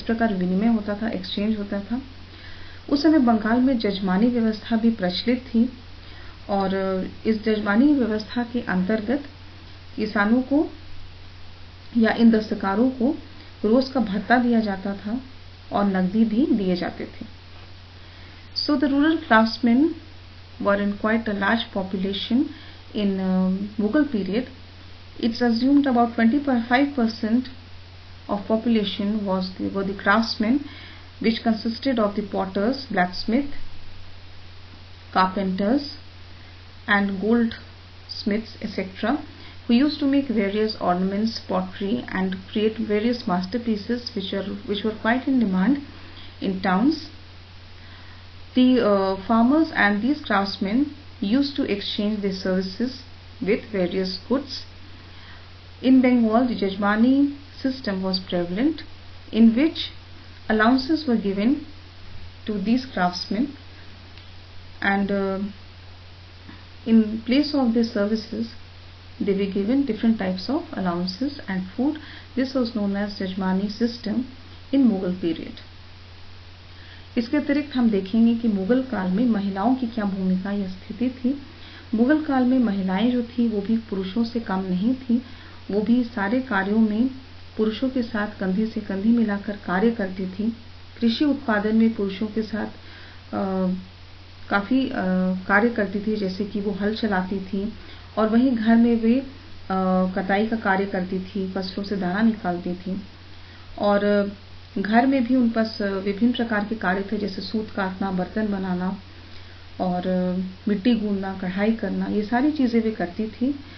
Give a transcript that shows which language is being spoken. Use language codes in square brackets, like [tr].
[hi] इस प्रकार विनिमय होता था, एक्सचेंज होता था। उस समय बंगाल में जजमानी व्यवस्था भी प्रचलित थी और इस जजमानी व्यवस्था के अंतर्गत किसानों को या इन दस्तकारों को रोज का भत्ता दिया जाता था और नकदी भी दिए जाते थे। [en] So the rural craftsmen were in quite a large population in Mughal period. It's assumed about 25% of population were the craftsmen, which consisted of the potters, blacksmith, carpenters and goldsmiths, etc., who used to make various ornaments, pottery and create various masterpieces which were quite in demand in towns. The farmers and these craftsmen used to exchange their services with various goods. In Bengal, the Jajmani system was prevalent, in which allowances were given to these craftsmen, and in place of their services they were given different types of allowances and food. This was known as Jajmani system in Mughal period. [hi] इसके अतिरिक्त हम देखेंगे कि मुगल काल में महिलाओं की क्या भूमिका या स्थिति थी। मुगल काल में महिलाएं जो थी वो भी पुरुषों से कम नहीं थी, वो भी सारे कार्यों में पुरुषों के साथ कंधे से कंधी मिलाकर कार्य करती थी। कृषि उत्पादन में पुरुषों के साथ काफ़ी कार्य करती थी, जैसे कि वो हल चलाती थी और वहीं घर में वे कटाई का कार्य करती थी, फसलों से दाना निकालती थी और घर में भी उन पास विभिन्न प्रकार के कार्य थे, जैसे सूत काटना, बर्तन बनाना और मिट्टी गूंदना, कढ़ाई करना, ये सारी चीज़ें वे करती थी।